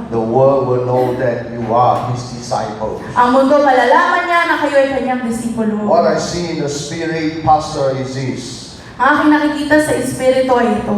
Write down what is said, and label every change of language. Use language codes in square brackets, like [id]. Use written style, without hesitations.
[en] the world will know that you are his disciples. [tl] ang mundo malalaman niya na kayo ay kanyang disipulo. [en] What I see in the spirit, Pastor, is this. [tl] Ang aking nakikita sa espiritu ay ito.